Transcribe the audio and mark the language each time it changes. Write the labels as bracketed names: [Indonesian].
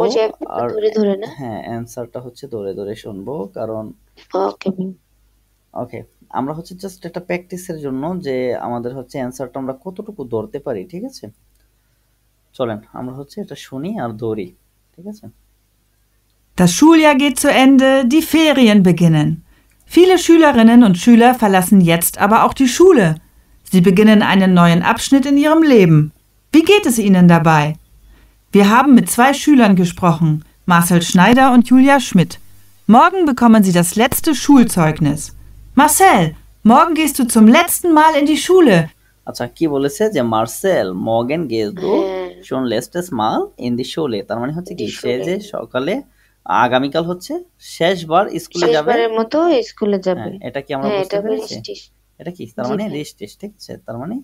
[Bangla] ওই যে একবার আর ধরে ধরে না? হ্যাঁ, অ্যান্সারটা হচ্ছে ধরে ধরে শুনবো, কারণ ওকে ভাই। ওকে, আমরা হচ্ছে জাস্ট এটা প্র্যাকটিসের জন্য যে আমাদের হচ্ছে অ্যান্সারটা আমরা কতটুকু ধরতে পারি। ঠিক আছে, চলেন আমরা হচ্ছে এটা শুনি আর ধরি। ঠিক আছে। [German] Das Schuljahr geht zu Ende, die Ferien beginnen. Viele Schülerinnen und Schüler verlassen jetzt aber auch die Schule. Sie beginnen einen neuen Abschnitt in ihrem Leben. Wie geht es Ihnen dabei? Wir haben mit 2 Schülern gesprochen, Marcel Schneider und Julia Schmidt. Morgen bekommen sie das letzte Schulzeugnis. Marcel, morgen gehst du zum letzten Mal in die Schule. [Bangla] আচ্ছা, কি বলেছে যে Marcel [German] মর্গেন গেজ দু শোন লেস্টেস মাল ইন দি শোলে, [Bangla] তার মানে হচ্ছে কি সে যে সকালে আগামীকাল হচ্ছে শেষবার স্কুলে যাবে, শেষবারের মতো স্কুলে যাবে। হ্যাঁ, এটা কি আমরা হ্যাঁ, বুঝতে এটা পেরেছি? রেজিস্ট্রেশন। এটা কি তার জি মানে ভাই। রেজিস্ট্রেশন? ঠিক আছে, তার মানে